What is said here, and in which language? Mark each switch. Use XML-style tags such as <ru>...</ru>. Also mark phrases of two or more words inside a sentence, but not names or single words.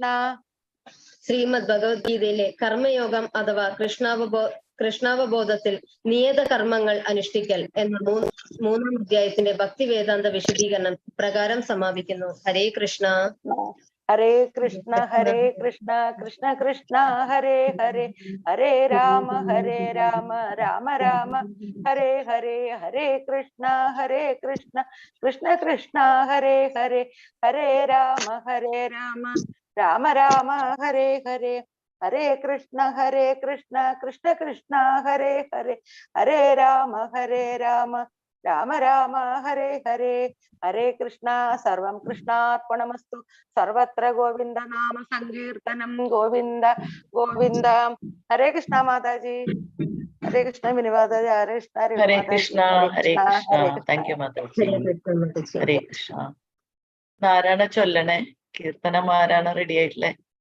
<ml>ശ്രീമദ് ഭഗവത്ഗീതയിലെ കർമ്മയോഗം അഥവാ കൃഷ്ണാവബോധത്തിൽ നിയത കർമ്മങ്ങൾ അനുഷ്ഠിക്കൽ എന്ന മൂന്നാം അധ്യായത്തിന്റെ ഭക്തി വേദാന്ത വിശദീകരണം പ്രകാരം സമാപിക്കുന്നു.</ml> <sa>ഹരേ കൃഷ്ണ. ഹരേ കൃഷ്ണ കൃഷ്ണ കൃഷ്ണ ഹരേ ഹരേ ഹരേ രാമ രാമ രാമ ഹരേ ഹരേ. ഹരേ കൃഷ്ണ കൃഷ്ണ കൃഷ്ണ ഹരേ ഹരേ ഹരേ രാമ രാമ രാമ ഹരേ ഹരേ. ഹരേ കൃഷ്ണ കൃഷ്ണ കൃഷ്ണ ഹരേ ഹരേ ഹരേ രാമ രാമ രാമ ഹരേ ഹരേ. ഹരേ കൃഷ്ണ. സർവം കൃഷ്ണാർപ്പണമസ്തു. സർവത്ര ഗോവിന്ദ നാമ സങ്കീർത്തനം. ഗോവിന്ദ ഗോവിന്ദ. ഹരേ കൃഷ്ണ മാതാജി. ഹരേ കൃഷ്ണ മിനി മാതാജി. ഹരേ കൃഷ്ണ. ഹരേ കൃഷ്ണ. ഹരേ കൃഷ്ണ.</sa> <en>thank you</en> <sa>മാതാജി. ഹരേ കൃഷ്ണ.</sa> <ml>ആരാണ് ചൊല്ലണേ? കീർത്തനം ആരാണ് റെഡി ആയിട്ടില്ലേ?</ml>